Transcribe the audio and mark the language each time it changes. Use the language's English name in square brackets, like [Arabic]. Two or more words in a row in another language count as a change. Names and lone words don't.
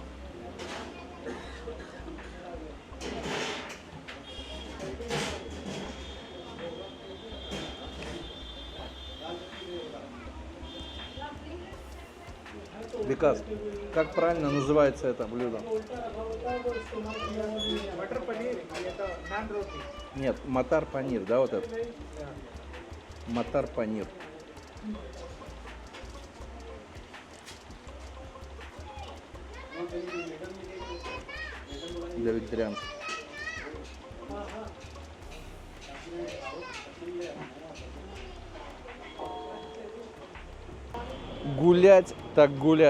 [Russian] Викас, как правильно называется это блюдо? [Hindi] मटर पनीर ये तो नान रोटी [Russian] Нет, матар панир, да, вот это? Матар панир. Для вегетарианцев. Гулять так гулять.